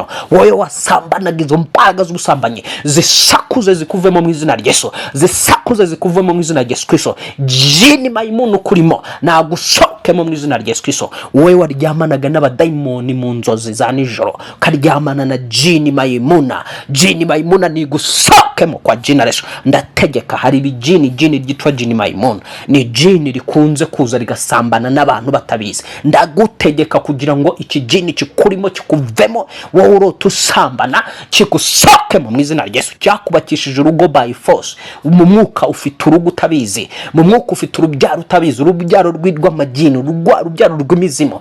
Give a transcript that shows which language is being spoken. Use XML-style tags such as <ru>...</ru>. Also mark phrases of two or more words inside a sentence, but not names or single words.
<rw>Wowe wasambanaga izo mbaraga z'ubusambanyi zisakuze zikuvemo mu izina rya Yesu, zisakuze zikuvemo mu izina rya Yesu Kristo. Jini mayimunu kurimo nagusokemo mu izina rya Yesu Kristo. Wowe waryamanaga n'abadayimoni mu nzozi za nijoro, karyamana na jini mayimuna, jini mayimuna nigusokemo</rw> <sw>kwa jina Yesu.</sw> <rw>Ndategeka hari ibijini, jini ryitwa jini mayimuna ni jini rikunze kuza rigasambana n'abantu batabizi. Ndagutegeka kugira ngo iki jini kikurimo kikuvemo, wowe urota usambana kigusokemo mu izina rya Yesu. Cyakubakishije urugo</rw> <en>by force,</en> <rw>mu mwuka ufite urugo utabizi, mu mwuka ufite urubyaro utabizi, urubyaro rw'amagini, urubyaro rw'imizimo.</rw>